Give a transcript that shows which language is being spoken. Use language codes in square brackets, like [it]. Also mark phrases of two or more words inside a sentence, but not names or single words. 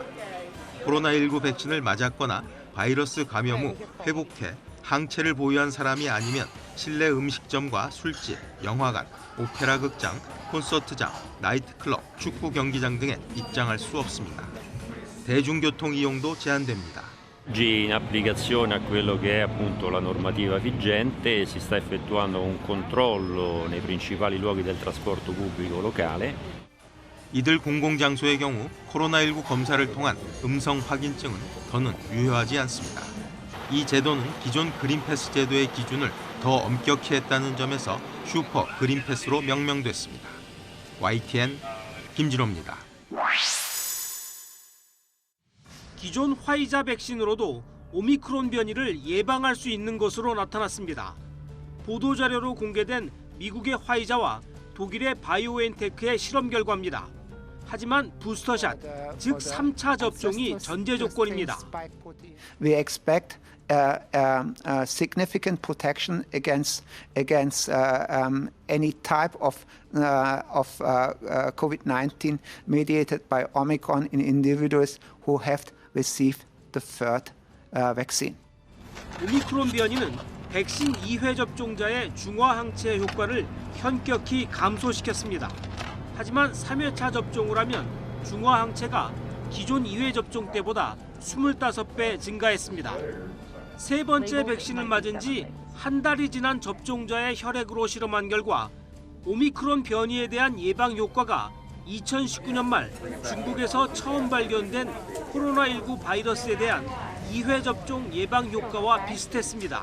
[ko] 코로나19 백신을 맞았거나 바이러스 감염 후 회복해 항체를 보유한 사람이 아니면 실내 음식점과 술집, 영화관, 오페라 극장, 콘서트장, 나이트클럽, 축구 경기장 등에 입장할 수 없습니다. 대중교통 이용도 제한됩니다. [it] Oggi in applicazione a quello che è appunto la normativa vigente si sta effettuando un controllo nei principali luoghi del trasporto pubblico locale. [ko] 이들 공공장소의 경우 코로나19 검사를 통한 음성 확인증은 더는 유효하지 않습니다. 이 제도는 기존 그린패스 제도의 기준을 더 엄격히 했다는 점에서 슈퍼 그린패스로 명명됐습니다. YTN 김진호입니다. 기존 화이자 백신으로도 오미크론 변이를 예방할 수 있는 것으로 나타났습니다. 보도자료로 공개된 미국의 화이자와 독일의 바이오엔테크의 실험 결과입니다. 하지만 부스터샷, 즉 3차 접종이 전제 조건입니다. [en] We expect significant protection against any type of COVID-19 mediated by Omicron in individuals who have received the third vaccine. [ko] 오미크론 변이는 백신 2회 접종자의 중화 항체 효과를 현격히 감소시켰습니다. 하지만 3회차 접종을 하면 중화 항체가 기존 2회 접종 때보다 25배 증가했습니다. 세 번째 백신을 맞은 지 한 달이 지난 접종자의 혈액으로 실험한 결과 오미크론 변이에 대한 예방 효과가 2019년 말 중국에서 처음 발견된 코로나19 바이러스에 대한 2회 접종 예방 효과와 비슷했습니다.